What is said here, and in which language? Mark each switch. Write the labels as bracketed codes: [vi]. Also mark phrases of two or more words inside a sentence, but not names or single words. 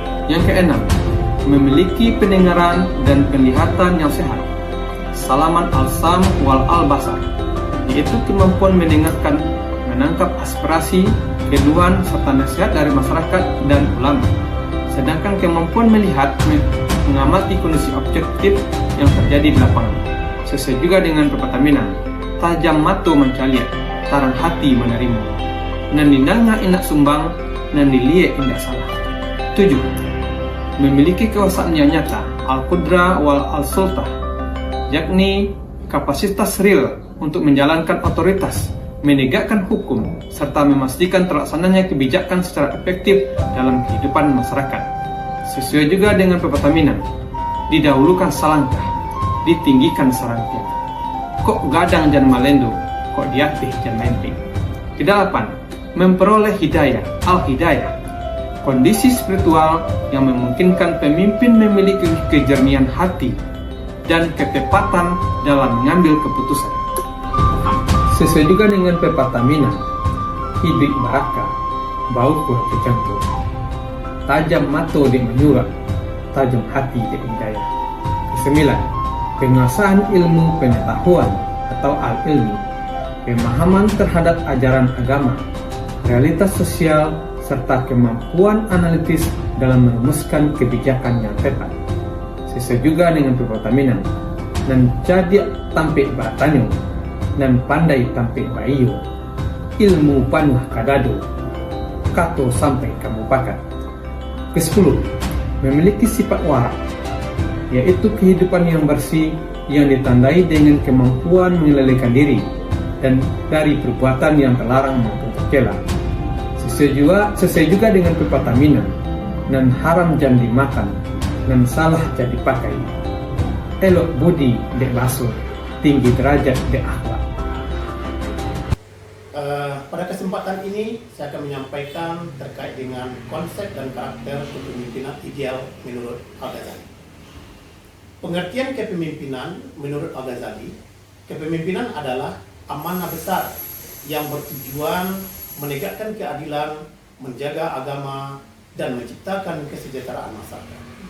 [id] Yang keenam, memiliki pendengaran dan penglihatan yang sehat, [ar] salaman al-sam wal al-basar, [id] yaitu kemampuan mendengarkan, menangkap aspirasi, keluhan, serta nasihat dari masyarakat dan ulama. Sedangkan kemampuan melihat, mengamati kondisi objektif yang terjadi di lapangan. Sesuai juga dengan Pauta Minang, [min] tajam mata mencaliak, tarang hati menerima. Nan dindangnya indak sumbang, nan dilihat indak salah. [id] 7. Memiliki kekuasaan yang nyata, [ar] al-qudrah wal al-sultah, [id] yakni kapasitas real untuk menjalankan otoritas, menegakkan hukum, serta memastikan terlaksananya kebijakan secara efektif dalam kehidupan masyarakat. Sesuai juga dengan Pauta Minang, [min] didahulukan salangkah, ditinggikan sarangkah. Kok gadang jan malendo, kok diatih jan lemping. [id] Kedelapan, memperoleh hidayah, al-hidayah, kondisi spiritual yang memungkinkan pemimpin memiliki kejernihan hati dan ketepatan dalam mengambil keputusan. Sesuai juga dengan Pauta Minang, [min] hidup barakah, bau kuat kecampur, tajam mata di menyurat, tajam hati di hidayah. [id] Kesembilan, penguasaan ilmu pengetahuan atau al-ilmi, pemahaman terhadap ajaran agama, realitas sosial, serta kemampuan analitis dalam merumuskan kebijakan yang tepat. Sesuai juga dengan pepatah Minang, [min] nan jadi tampik batanyo, nan pandai tampik baiyo, ilmu panuh kadado, kato sampai kamu pakat. [id] Ke-10, memiliki sifat warak, yaitu kehidupan yang bersih yang ditandai dengan kemampuan mengendalikan diri dan dari perbuatan yang terlarang maupun tercela. [min] Sesuai juga dengan pepatah Minang, nan haram jangan dimakan, nan salah jadi pakai. Elok budi dek basuh, tinggi derajat dek akhlak. [id] Pada kesempatan ini saya akan menyampaikan terkait dengan konsep dan karakter kepemimpinan ideal menurut Al-Ghazali. Pengertian kepemimpinan menurut Al-Ghazali, kepemimpinan adalah amanah besar yang bertujuan menegakkan keadilan, menjaga agama, dan menciptakan kesejahteraan masyarakat.